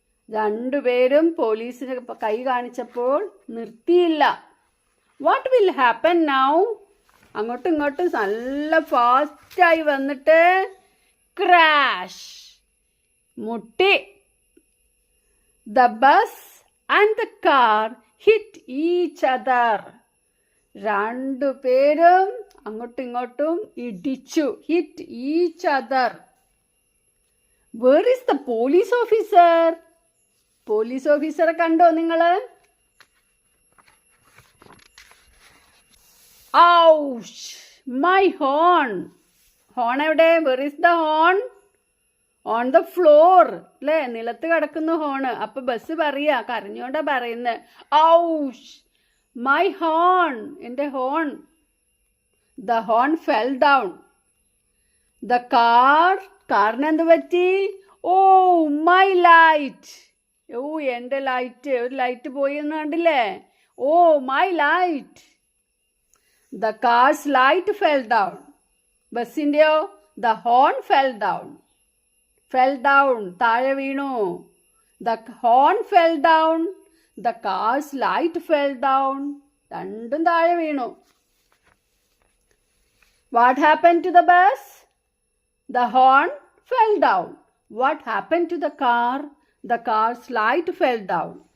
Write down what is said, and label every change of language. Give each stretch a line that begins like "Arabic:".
Malayalam: രണ്ടുപേരും പോലീസിന് കൈ കാണിച്ചപ്പോൾ നിർത്തിയില്ല.
English: What will happen now?
Malayalam: അങ്ങോട്ടും ഇങ്ങോട്ടും നല്ല ഫാസ്റ്റായി വന്നിട്ട് ക്രാഷ്, മുട്ടി.
English: The bus and the car hit each other.
Malayalam: രണ്ടുപേരും അങ്ങോട്ടും ഇങ്ങോട്ടും ഇടിച്ചു.
English: Hit each other. Where is the police officer?
Malayalam: Police ഓഫീസറെ കണ്ടോ നിങ്ങള്?
English: Ouch! My horn.
Malayalam: ഹോൺ എവിടെ?
English: Where is the horn? On the floor.
Malayalam: അല്ലേ, നിലത്ത് കിടക്കുന്നു ഹോണ്. അപ്പൊ ബസ് പറയാ, കരഞ്ഞോണ്ടാ പറയുന്നത്.
English: ouch, my horn,
Malayalam: എൻ്റെ horn.
English: The horn fell down. The
Malayalam: കാറിന് എന്ത് പറ്റി?
English: Oh my light.
Malayalam: ഓ എൻ്റെ ലൈറ്റ്, ഒരു ലൈറ്റ് പോയി എന്ന് കണ്ടില്ലേ?
English: Oh my light. The car's light fell down.
Malayalam: ബസ്സിൻ്റെയോ?
English: The horn fell down. Fell down,
Malayalam: താഴെ വീണു.
English: The horn fell down. The car's light fell down.
Malayalam: രണ്ടും താഴെ വീണു.
English: What happened to the bus? The horn fell down. What happened to the car? The car's light fell down.